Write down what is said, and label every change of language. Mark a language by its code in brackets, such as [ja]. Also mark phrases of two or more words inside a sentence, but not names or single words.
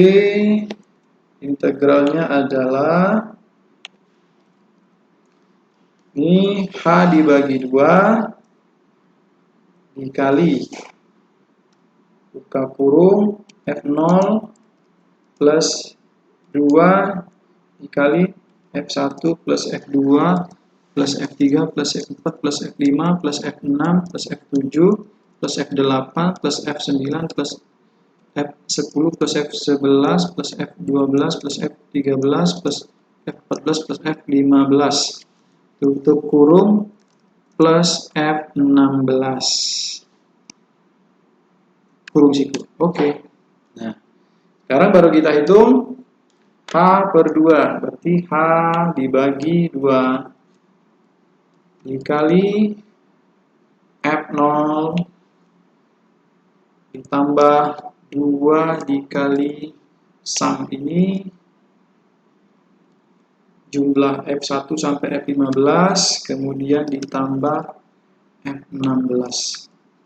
[id] Integralnya adalah ini H dibagi 2 dikali buka kurung F0 plus 2 dikali F1 plus F2 plus F3 plus F4 plus F5 plus F6 plus F7 plus F8 plus F9 plus F10 plus F11 plus F12 plus F13 plus F14 plus F15 tutup kurung plus F16 kurung siku. Oke. Nah, sekarang baru kita hitung H per 2, berarti H dibagi 2 dikali F0 ditambah 2 dikali sum ini jumlah F1 sampai F15 kemudian ditambah F16.